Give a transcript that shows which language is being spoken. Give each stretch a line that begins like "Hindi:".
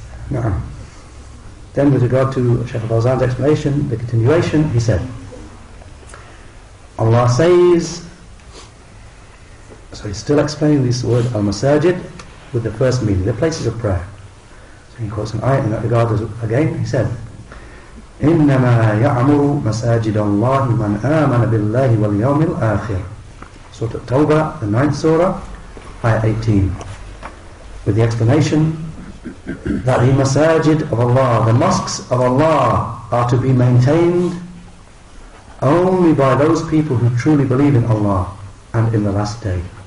English: Now, then with regard to Shaykh Fawzan's explanation, the continuation, he said, Allah says, so he's still explaining this word al-masajid with the first meaning, the places of prayer. So he quotes an ayah in that regard again.
Arabic: He said, إِنَّمَا يَعْمُرُ مَسَاجِدَ اللَّهِ مَنْ آمَنَ بِاللَّهِ وَالْيَوْمِ الْآخِرِ.
English: Surah At-Tawbah, the 9th surah, ayah 18. With the explanation that the masajid of Allah, the mosques of Allah, are to be maintained only by those people who truly believe in Allah and in the last day.